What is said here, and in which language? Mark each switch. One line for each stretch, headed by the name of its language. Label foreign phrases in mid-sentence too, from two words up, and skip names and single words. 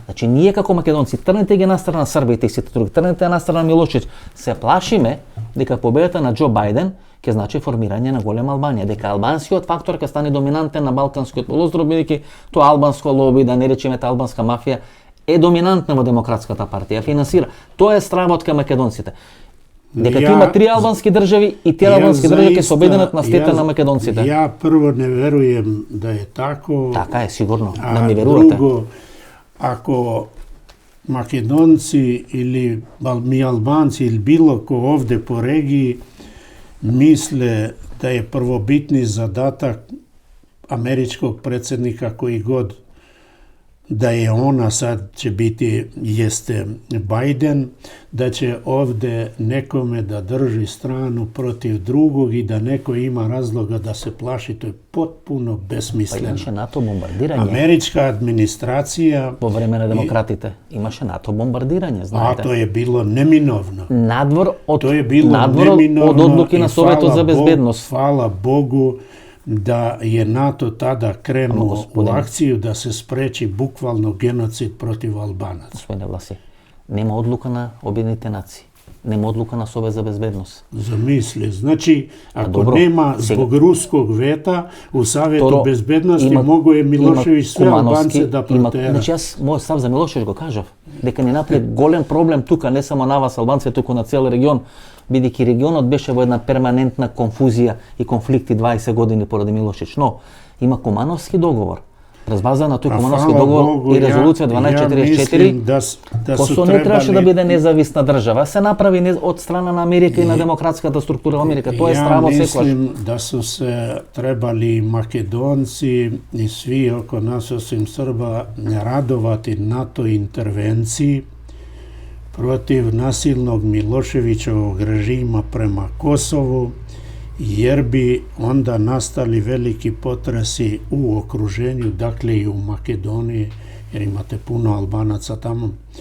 Macedonian: Значи ние како македонци тргнете ги на страна Србија и сите други, тргнете на страна Милошевиќ, се плашиме дека победата на Џо Бајден ќе значи формирање на голема Албанија, дека албанскиот фактор ќе стане доминантен на Балканскиот полуостров, бидејќи тоа албанско лоби, да не речеме албанска мафија, е доминантна во Демократската партија, финансира. Тоа е стравот кај македонците. Дека ќе има три албански држави и тие албански држави ќе се обединат на стета на македонците.
Serbian: Ja prvo ne verujem da je tako.
Macedonian: Така е, сигурно, да
Serbian: A
Macedonian: ми верувате.
Serbian: drugo, ako Makedonci ili mi Albanci ili bilo ko ovde po regiji misle da je prvobitni zadatak američkog predsjednika koji god da je ona, sad će biti, jeste Biden, da će ovde nekome da drži stranu protiv drugog i da neko ima razloga da se plaši, to je potpuno
Macedonian: Па
Serbian: besmisleno.
Macedonian: имаше НАТО бомбардирање
Serbian: Američka administracija,
Macedonian: во време на демократите. Имаше НАТО бомбардирање,
Serbian: a
Macedonian: знаете.
Serbian: to je bilo neminovno.
Macedonian: Надвор од
Serbian: To je bilo
Macedonian: надвор
Serbian: neminovno
Macedonian: од одлуки
Serbian: i
Macedonian: на Советот за безбедност.
Serbian: hvala Bogu da je NATO tada
Macedonian: Ама,
Serbian: krenuo u gospodine. akciju da se spreči bukvalno genocid protiv Albanaca.
Macedonian: Господине Власи, нема одлука на Обединетите нации. Нема одлука на Совет за безбедност.
Serbian: Zamisli. Znači, ako dobro, nema
Macedonian: сега-
Serbian: zbog ruskog veta u Savjetu
Macedonian: Второ,
Serbian: bezbednosti,
Macedonian: има-
Serbian: mogo je Milošević sve
Macedonian: има
Serbian: Albance da
Macedonian: има,
Serbian: protera.
Macedonian: значи јас мојот став за Милошевиќ го кажав, дека ни направи голем проблем тука, не само на вас албанци, туку на цел регион, бидејќи регионот беше во една перманентна конфузија и конфликти 20 години поради Милошевиќ, но има Кумановски договор. Разбаза на тој
Serbian: A
Macedonian: Кумановски
Serbian: hvala
Macedonian: договор
Serbian: Bogu,
Macedonian: и резолуција
Serbian: ja
Macedonian: 1244,
Serbian: mislim da su
Macedonian: Косово не требаше да
Serbian: trebali-
Macedonian: биде независна држава, се направи од страна на Америка и на демократската структура во Америка. Тоа е
Serbian: Ja
Macedonian: страво секогаш.
Serbian: mislim da su se trebali Makedonci i svi oko nas osim Srba radovati NATO intervenciji protiv nasilnog Miloševićevog režima prema Kosovu, jer bi onda nastali veliki potresi u okruženju, dakle i u Makedoniji, jer imate puno Albanaca tamo.